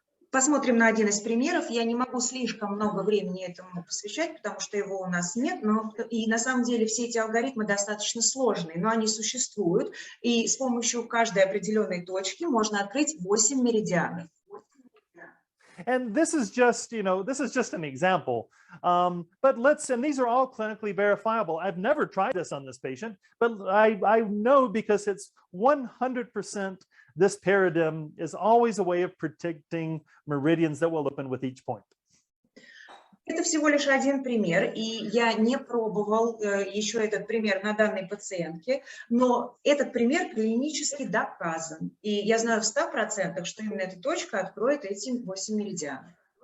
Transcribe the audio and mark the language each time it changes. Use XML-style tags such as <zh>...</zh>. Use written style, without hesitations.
<ru>Посмотрим на один из примеров. Я не могу слишком много времени этому посвящать, потому что его у нас нет. И на самом деле все эти алгоритмы достаточно сложные, но они существуют. И с помощью каждой определенной точки можно открыть 8 меридианов.</ru> <en>And this is just an example. But and these are all clinically verifiable. I've never tried this on this patient, but I know because it's 100%. This paradigm is always a way of predicting meridians that will open with each point.</en> <ru>Это всего лишь один пример, и я не пробовал еще этот пример на данной пациентке, но этот пример клинически доказан. И я знаю в 100%, что именно эта точка откроет эти 8 меридианов.</ru>